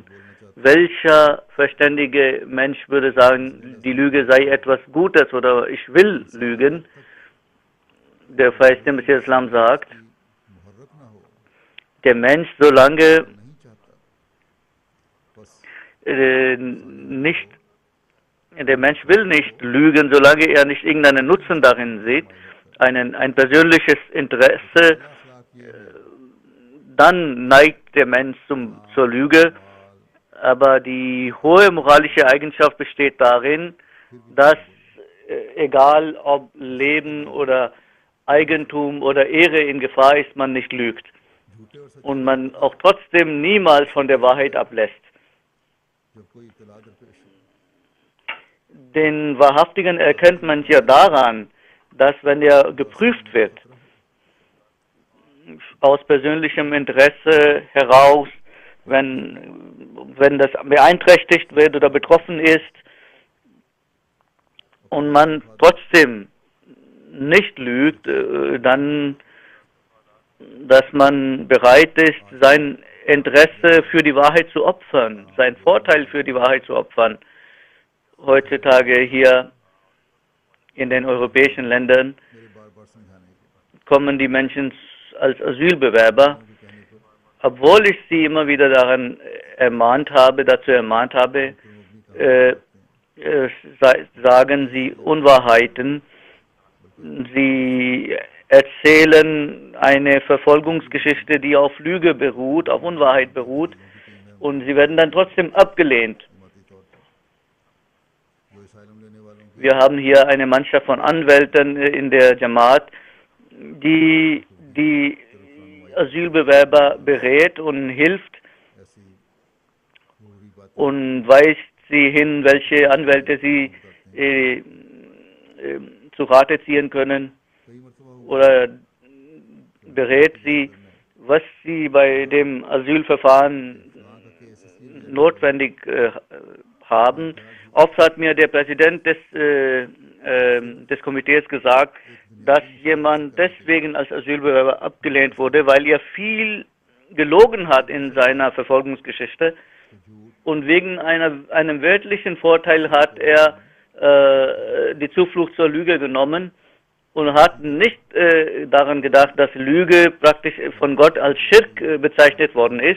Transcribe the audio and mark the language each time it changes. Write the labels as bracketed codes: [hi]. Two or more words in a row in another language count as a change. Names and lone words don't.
[de] Welcher verständige Mensch würde sagen, die Lüge sei etwas Gutes oder ich will lügen? Der verheißene Messias Islam sagt, [ur] محرک نہ ہو [de] der Mensch, solange [ur] نہیں چاہتا بس [de] nicht, der Mensch will nicht lügen, solange er nicht irgendeinen Nutzen darin sieht, ein persönliches Interesse, [ur] اخلاق یہ ہے [de] dann neigt der Mensch zur Lüge. Aber die hohe moralische Eigenschaft besteht darin, dass egal ob Leben oder Eigentum oder Ehre in Gefahr ist, man nicht lügt [ur] جھوٹے اور سچے [de] und man auch trotzdem niemals von der Wahrheit ablässt. [ur] جب کوئی اطلاع درپیش ہو [de] Den Wahrhaftigen erkennt man ja daran, dass wenn er geprüft wird, aus persönlichem Interesse heraus, wenn das beeinträchtigt wird oder betroffen ist und man trotzdem nicht lügt, dann, dass man bereit ist, sein Interesse für die Wahrheit zu opfern, seinen Vorteil für die Wahrheit zu opfern. Heutzutage hier in den europäischen Ländern [ur] میرے بار بار سمجھانے کے [de] kommen die Menschen als Asylbewerber, [ur] ان کے کہنے پر [de] obwohl ich sie immer wieder dazu ermahnt habe, sagen sie Unwahrheiten. Sie erzählen eine Verfolgungsgeschichte, die auf Lüge beruht, auf Unwahrheit beruht, und sie werden dann trotzdem abgelehnt. [ur] جماعتی طور پر جو asylum لینے والوں کی [de] Wir haben hier eine Mannschaft von Anwälten in der Jamaat, die die Asylbewerber berät und hilft [ur] ایسی ضروری بات [de] und weist sie hin, welche Anwälte sie zu Rate ziehen können [ur] کئی مرتبہ ہوا [de] oder berät sie, was sie bei dem Asylverfahren [ur] وہاں کا کیس اسلیے [de] notwendig haben. Oft hat mir der Präsident des Komitees gesagt, dass jemand deswegen als Asylbewerber abgelehnt wurde, weil er viel gelogen hat in seiner Verfolgungsgeschichte und wegen einem weltlichen Vorteil hat er die Zuflucht zur Lüge genommen und hat nicht daran gedacht, dass Lüge praktisch von Gott als Schirk bezeichnet worden ist.